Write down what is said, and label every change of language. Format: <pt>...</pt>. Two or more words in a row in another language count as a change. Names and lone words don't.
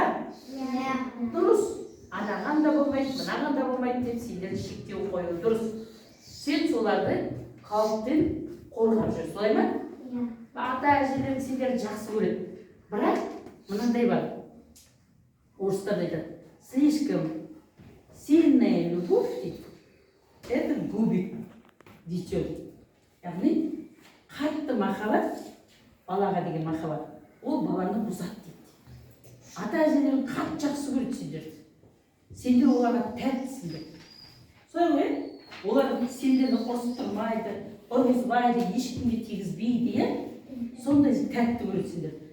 <kk>Дұрыс. Анаған да болмайды, мынаған да болмайды деп сендерді шектеу қою дұрыс. Сен соларды қауіптен қорғап жүр, солай ма? Ата әжелерің сендерді жақсы көреді. бірақ мынандай бар, орыстарда айтады,</kk> <ru>слишком сильная любовь дейді, это губит дитё.</ru> <kk>Яғни қатты махаббат, балаға деген махаббат, ол баланы бұзады дейді. Ата әжелерің қатты жақсы көреді сендерді. Сендер оларға тәттісіңдер. Солай ғой, олар сендерді қосып тұрмайды, ұрғызбайды, ешкімге тигізбейді, сондай тәтті көреді сендерді.</kk>